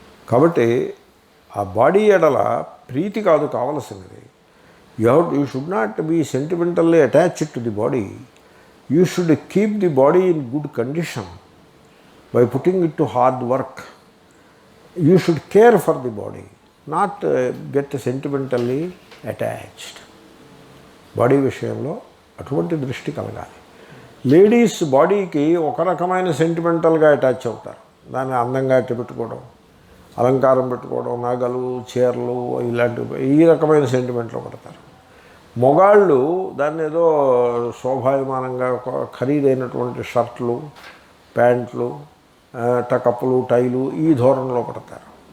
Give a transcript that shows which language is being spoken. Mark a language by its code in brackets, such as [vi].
[te] కాబట్టి ఆ బాడీ ఎడల ప్రీతి కాదు కావలసినది. [en] You should not be sentimentally attached to the body. You should keep the body in good condition by putting it to hard work. You should care for the body, not get sentimentally attached. [te] Body విషయంలో అటువంటి దృష్టి కలగాలి. Ladies బాడీకి ఒక రకమైన సెంటిమెంటల్గా attach అవుతారు. దాన్ని అందంగా అట్టి పెట్టుకోవడం, అలంకారం పెట్టుకోవడం, నగలు, చీరలు, ఇలాంటివి ఈ రకమైన సెంటిమెంట్లో పడతారు. మొగాళ్ళు దాన్ని ఏదో శోభాయమానంగా ఖరీదైనటువంటి షర్ట్లు, ప్యాంట్లు, టకప్పులు, టైలు ఈ ధోరణిలో పడతారు.